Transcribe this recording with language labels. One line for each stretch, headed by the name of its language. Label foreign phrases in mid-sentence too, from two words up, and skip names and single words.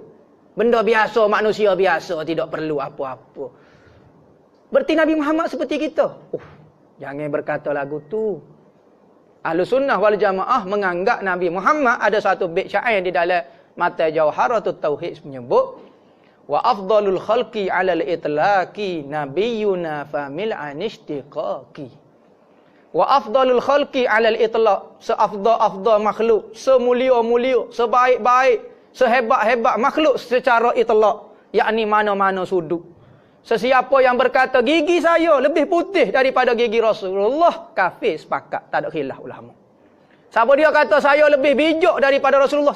Malay: Benda biasa, manusia biasa, tidak perlu apa-apa. Berarti Nabi Muhammad seperti kita. Jangan berkata lagu tu.
Arabic: أهل السنة والجماعة
Malay: menganggap Nabi Muhammad ada satu bait syair di dalam Mata Jawharatut Tauhid menyebut
Arabic: وأفضل الخلق على الإطلاق نبينا فمل عن الشقاق. وأفضل الخلق على الإطلاق,
Malay: seafdal makhluk, semulia-mulia, sebaik-baik, sehebat-hebat makhluk secara itlaq, yakni mana-mana sudut. Sesiapa yang berkata gigi saya lebih putih daripada gigi Rasulullah, kafir, sepakat, tak ada khilaf ulama. Siapa dia kata saya lebih bijak daripada Rasulullah?